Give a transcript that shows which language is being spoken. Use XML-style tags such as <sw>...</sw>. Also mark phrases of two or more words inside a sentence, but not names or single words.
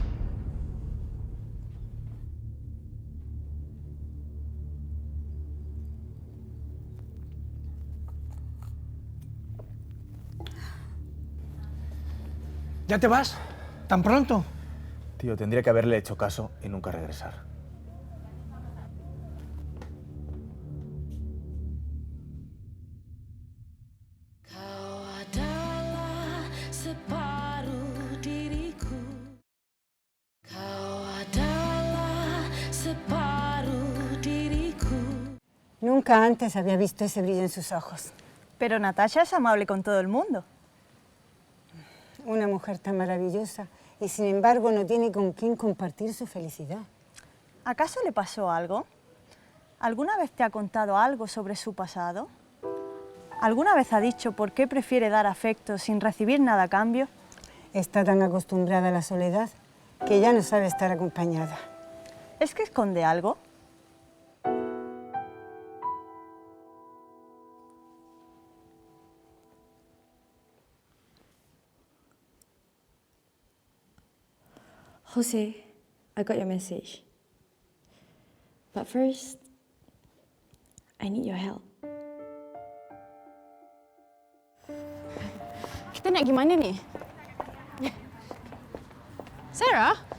<es>¿Ya te vas? ¿Tan pronto? Tío, tendría que haberle hecho caso y nunca regresar.</es> <ms>Kau adalah separuh diriku. Kau adalah separuh diriku.</ms> <es>Nunca antes había visto ese brillo en sus ojos. Pero Natasha es amable con todo el mundo. Una mujer tan maravillosa y sin embargo no tiene con quién compartir su felicidad. ¿Acaso le pasó algo? ¿Alguna vez te ha contado algo sobre su pasado? ¿Alguna vez ha dicho por qué prefiere dar afecto sin recibir nada a cambio? Está tan acostumbrada a la soledad que ya no sabe estar acompañada. ¿Es que esconde algo?</es> <en>Jose, I got your message. But first, I need your help.</en> <ms>Kita nak pergi mana ni? Sarah?</ms>